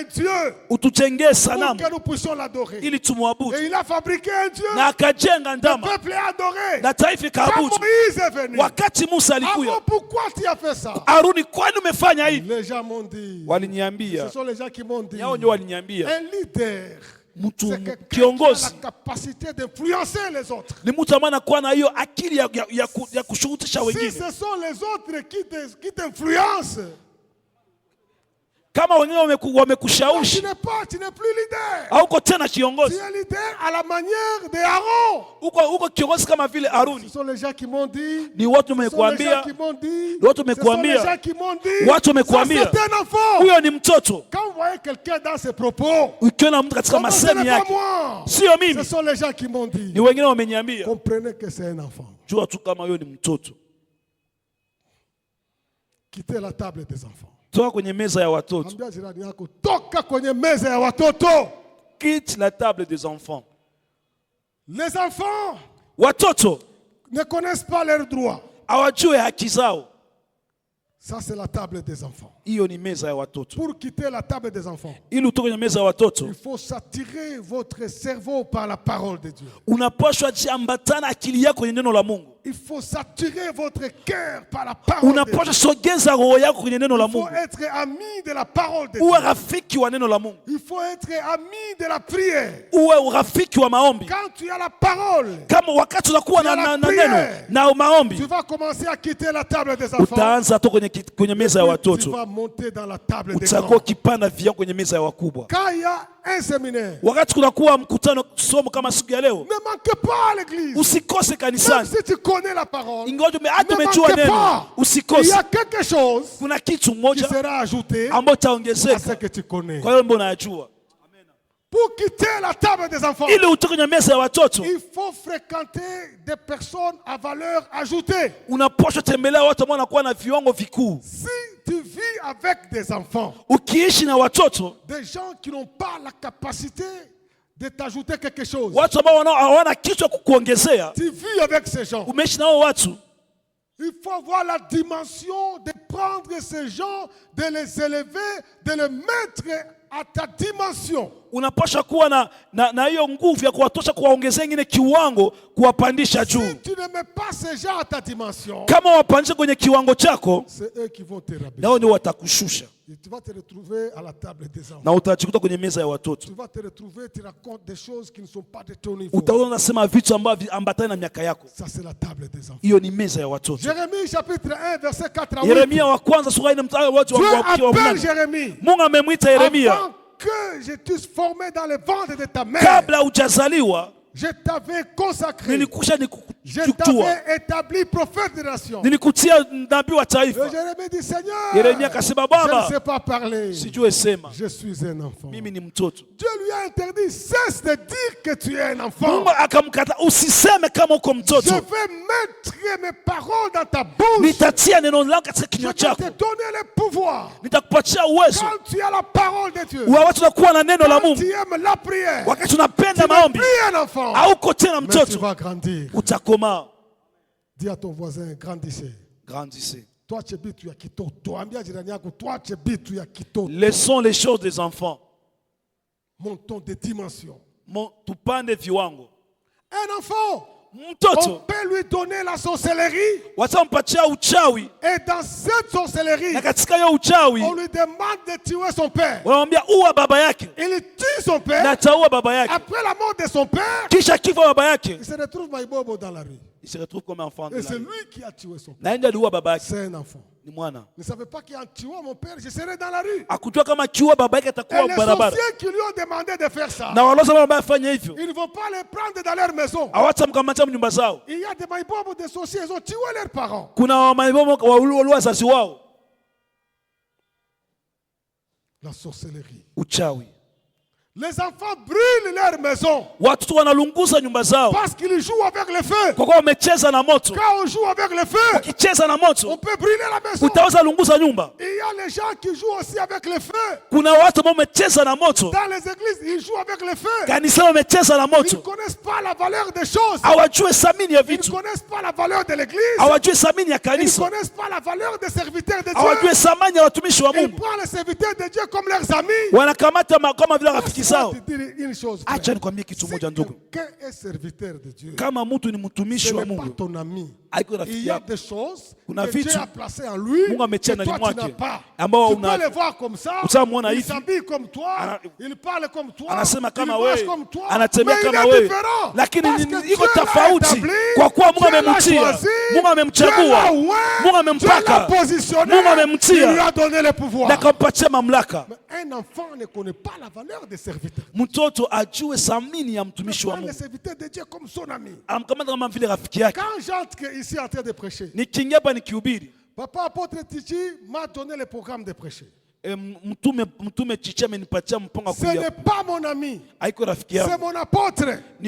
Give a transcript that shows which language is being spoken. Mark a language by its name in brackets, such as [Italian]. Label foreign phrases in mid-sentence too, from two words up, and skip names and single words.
[French] Dieu [Swahili] utujengee [French] pour [Swahili] sanamu [French] que nous puissions l'adorer. [Swahili] ili tumwabudu. [French] Et il a fabriqué un Dieu. [Swahili] Na akajenga [French] Le [Swahili] ndama [French] peuple est adoré. [Swahili] na taifa [French] Quand [Swahili] ikaabudu. [French] Moïse est venu, [Swahili] Wakati Musa alikuya, [French] Aaron, pourquoi tu as fait ça? [Swahili] Aruni, kwani umefanya hivi? [French] Les gens m'ont dit. [Swahili] Waliniambia, [French] Ce sont les gens qui m'ont dit. [Swahili] yao ndio waliniambia. [French] Un leader, [Swahili] Mtu [French] c'est quelqu'un qui a [Swahili] kiongozi [French] la capacité d'influencer les autres. [Swahili] ni mtu ambaye anakuwa na hiyo akili ya kushurutisha [French] Si [Swahili] wengine. [French] ce sont les autres qui t'influencent, [Swahili] Kama wengine [French] tu [Swahili] wamekushawishi, [French] n'es plus leader. [Swahili] hauko tena [French] Tu [Swahili] kiongozi, [French] es leader à la manière de Aaron. [Swahili] uko kiongozi kama vile [French] Ce [Swahili] Aruni. [French] sont les gens qui m'ont dit. [Swahili] Ni watu [French] Ce sont les gens [Swahili] wamekuambia, [French] qui m'ont dit. [Swahili] Ni watu [French] Ce sont les [Swahili] wamekuambia, [French] gens qui m'ont dit. [Swahili] watu [French] Ça, [Swahili] wamekuambia, [French] c'est un enfant. [Swahili] huyo ni mtoto. [French] Quand vous voyez quelqu'un dans ses propos, [Swahili] Ukiona mtu katika [French] ce n'est [Swahili] masemi [French] pas [Swahili] yake, [French] moi. [Swahili] sio [French] Ce [Swahili] mimi, [French] sont les gens qui m'ont dit. [Swahili] ni wengine wameniambia. [French] Comprenez que c'est un enfant. [Swahili] Jua tu kama huyo ni mtoto. [French] Quittez la table des enfants. [Swahili] Toka kwenye meza ya watoto. Ambia jirani yako, toka kwenye meza ya watoto. [French] Quitte la table des enfants. Les enfants [Swahili] Watoto [French] ne connaissent pas leurs droits. [Swahili] hawajui haki zao. [French] Ça, c'est la table des enfants. [Swahili] Hiyo ni meza ya watoto. [French] Pour quitter la table des enfants, [Swahili] Ili utoke kwenye meza ya watoto, [French] il faut s'attirer votre cerveau par la parole de Dieu. [Swahili] unapaswa jiambatana akili yako kwenye neno la Mungu. [French] Il faut s'attirer votre cœur par la parole de Dieu. [Swahili] Unapaswa sogeza roho yako kwenye neno la [French] Il faut [Swahili] Mungu. [French] être ami de la parole de Dieu. [Swahili] Uwe rafiki wa neno la Mungu. [French] Il faut être ami de la prière. [Swahili] Uwe rafiki wa maombi. [French] Quand tu as la parole, [Swahili] Kama wakati unakuwa na neno na maombi, [French] tu vas commencer à quitter la table des enfants. [Swahili] utaanza to kwenye meza ya [French] Tu [Swahili] watoto. [French] vas monter dans la table des [Swahili] Utakuwa [French] grands. [Swahili] ukipanda vya kwenye meza ya wakubwa. [French] Quand il y a un séminaire, [Swahili] Wakati kunakuwa mkutano somo kama siku ya leo, [French] ne manquez pas à l'église. [Swahili] usikose [French] Même [Swahili] kanisani. [French] si tu connais la parole, [Swahili] Ingawa hata [French] ne [Swahili] umejua [French] manquez [Swahili] neno, [French] pas. Il y [Swahili] usikose. [French] a quelque chose [Swahili] Kuna kitu [French] qui [Swahili] moja [French] sera ajouté [Swahili] ambacho [French] à ce [Swahili] taongezeka [French] que tu connais. [Swahili] kwa hiyo mbona unayajua. [French] Pour quitter la table des enfants, [Swahili] Ili utoke kwenye meza ya watoto, [French] il faut fréquenter des personnes à valeur ajoutée. [Swahili] unapaswa tembelea watu ambao wanakuwa na viwango vikuu. [French] Si tu vis avec des enfants, [Swahili] Ukiishi na watoto, [French] des gens qui n'ont pas la capacité de t'ajouter quelque chose, [Swahili] watu ambao hawana kitu cha kukuongezea, [French] tu vis avec ces gens. [Swahili] umeishi nao watu, [French] Il faut avoir la dimension de prendre ces gens, de les élever, de les mettre à ta dimension. [Swahili] unapaswa kuwa na hiyo nguvu ya kuwatosha, kuwaongezea ingine kiwango, kuwapandisha juu. [French] Si tu ne mets pas ces gens à ta dimension, [Swahili] Kama wapandisha kwenye kiwango chako, [French] c'est eux qui vont te rabaisser. [Swahili] nao ndio watakushusha [French] Et tu vas te retrouver à la table des enfants. [Swahili] na utajikuta kwenye meza ya watoto. [French] Tu vas te retrouver, tu racontes des choses qui ne sont pas de ton niveau. [Swahili] Utaona unasema vitu ambavyo ambatana na miaka yako. [French] Ça, c'est la table des enfants. [Swahili] Hiyo ni meza ya watoto. [French] Jérémie chapitre 1, verset 4 à 8. [Swahili] Yeremia wa kwanza sura 4 mstari wa [French] Dieu appelle [Swahili] 8. [French] Jérémie. [Swahili] Mungu amemwita Yeremia, [French] Avant que je t'eusse formé dans le ventre de ta mère, [Swahili] kabla hujazaliwa [French] je t'avais consacré. [Swahili] nilikusha [French] Je [Swahili] nikujua, [French] t'avais établi prophète de nation. [Swahili] nilikutia nabii wa [French] Et [Swahili] taifa. [French] Jérémie dit, Seigneur, [Swahili] Yeremia akasema, [French] je ne [Swahili] Baba, [French] sais pas parler. [Swahili] sijue sema, [French] Je suis un enfant. [Swahili] mimi ni mtoto. [French] Dieu lui a interdit, cesse de dire que tu es un enfant. [Swahili] Mungu akamkata, usiseme kama uko [French] Je [Swahili] mtoto, [French] vais mettre mes paroles dans ta bouche. [Swahili] nitatia neno langu katika [French] Je [Swahili] kinywa [French] vais [Swahili] chako, [French] te donner le pouvoir. [Swahili] nitakupatia uwezo [French] Quand tu as la parole de Dieu, [Swahili] wa watu nakuwa na neno la [French] quand [Swahili] Mungu. [French] tu aimes la prière, [Swahili] Wakati [French] tu [Swahili] unapenda [French] n'es [Swahili] maombi, [French] plus un enfant, [Swahili] hauko tena [French] mais tu [Swahili] mtoto, [French] vas grandir. [Swahili] utakomaa. [French] Dis à ton voisin, grandissez. Grandissez. Toi, tu es [Swahili] bitu ya kitoto. Ambia jirani yako, [French] toi, tu es [Swahili] bitu ya kitoto. [French] Laissons les choses des enfants. Montons des dimensions. [Swahili] Tupande viwango. [French] Un enfant, on [Swahili] Mtoto [French] peut lui donner la sorcellerie. [Swahili] watampatia uchawi, [French] Et dans cette sorcellerie, [Swahili] na katika hiyo uchawi [French] on lui demande de tuer son père. [Swahili] wanamwambia uwa baba yake, [French] Il tue son [Swahili] na [French] père. [Swahili] ataua baba yake. [French] Après la mort de son père, [Swahili] Kisha kifo baba yake, [French] il se retrouve maïbobo dans la rue. il se retrouve comme enfant de Et la c'est rue. lui qui a tué son père. [Swahili] Na ndiye aliua baba yake, [French] C'est un enfant. [Swahili] ni mwana. [French] Ne savait pas qu'en tuant mon père, je serais dans la rue. [Swahili] Akujua kama kiua baba yake [French] Et [Swahili] atakuwa [French] les [Swahili] barabara. [French] sorciers qui lui ont demandé de faire ça, [Swahili] Na waloza baba afanye hivyo, [French] ils ne vont pas les prendre dans leur maison. [Swahili] hawatamkamata nyumba zao. [French] Il y a des maïbobos, des sorciers, ils ont tué leurs parents. [Swahili] Kuna wamaibomo waliua wazazi wao. [French] La sorcellerie. [Swahili] Uchawi. [French] Les enfants brûlent leur maison [Swahili] Watoto wanalunguza nyumba zao [French] parce qu'ils jouent avec le feu. [Swahili] kwa kuwa wamecheza na moto. [French] Quand on joue avec le feu, [Swahili] Ukicheza na [French] on [Swahili] moto [French] peut brûler la maison. [Swahili] utaweza lunguza nyumba. [French] Et il y a les gens qui jouent aussi avec le feu. [Swahili] Kuna watu ambao wamecheza na moto [French] Dans les églises, ils jouent avec le feu. [Swahili] kanisa, wamecheza na [French] Ils ne [Swahili] moto, [French] connaissent pas la valeur des choses. [Swahili] hawajue thamini ya [French] Ils ne [Swahili] vitu, [French] connaissent pas la valeur de l'église. [Swahili] hawajue thamini ya [French] Ils ne [Swahili] kanisa, [French] connaissent pas la valeur des serviteurs de [Swahili] hawajue [French] Dieu. [Swahili] thamani ya watumishi wa [French] Ils [Swahili] Mungu. [French] prennent les serviteurs de Dieu comme leurs amis. [Swahili] Wanakamata kama vile rafiki [French] Laisse-moi [Swahili] zao. [French] te dire une chose, frère. [Swahili] Acha nikwambie kitu [French] Si [Swahili] moja ndugu, [French] quelqu'un est serviteur de Dieu, [Swahili] kama mtu ni [French] ce [Swahili] mtumishi wa [French] n'est pas [Swahili] Mungu, [French] ton ami. [Swahili] haiko [French] Il [Swahili] rafiki [French] y a [Swahili] yako. [French] des choses [Swahili] Kuna [French] que Dieu [Swahili] vitu [French] a placées en lui [Swahili] Mungu ametia [French] que [Swahili] ndani [French] toi tu n'as [Swahili] mwake [French] pas. [Swahili] ambao [French] Tu peux [Swahili] una [French] les voir comme ça. [Swahili] utamwona [French] Il [Swahili] hivi, [French] s'habille comme toi. [Swahili] Ana- [French] Il parle comme toi. [Swahili] anasema [French] Il [Swahili] kama [French] marche [Swahili] wewe, [French] comme toi. [Swahili] anatembea [French] Mais il [Swahili] kama [French] est [Swahili] wewe, [French] différent. [Swahili] lakini [French] Parce que Dieu [Swahili] iko [French] l'a [Swahili] tofauti [French] établi, [Swahili] kwa kuwa Mungu [French] Dieu l'a [Swahili] amemtia, [French] choisi, [Swahili] Mungu [French] Dieu [Swahili] amemchagua, [French] l'a oint, [Swahili] Mungu [French] Dieu l'a [Swahili] amempaka, [French] positionné. [Swahili] Mungu amemtia. [French] Il lui a donné le [Swahili] na [French] pouvoir. [Swahili] kampatia mamlaka. [French] Mais un enfant ne connaît pas la valeur des serviteurs. [Swahili] Mtoto ajue thamini ya [French] Il [Swahili] mtumishi wa [French] prend les [Swahili] Mungu, [French] serviteurs de Dieu comme son ami. [Swahili] anamkamata kama vile rafiki yake. [French] Quand j'entre ici en train de prêcher, [Swahili] Nikiingia hapa nikihubiri, [French] Papa Apôtre Titi m'a donné le programme de prêcher. [Swahili] mtume Chichi amenipatia mpango wa [French] Ce n'est [Swahili] kuja. [French] pas mon ami, [Swahili] Haiko rafiki [French] c'est [Swahili] yangu, [French] mon apôtre. [Swahili] ni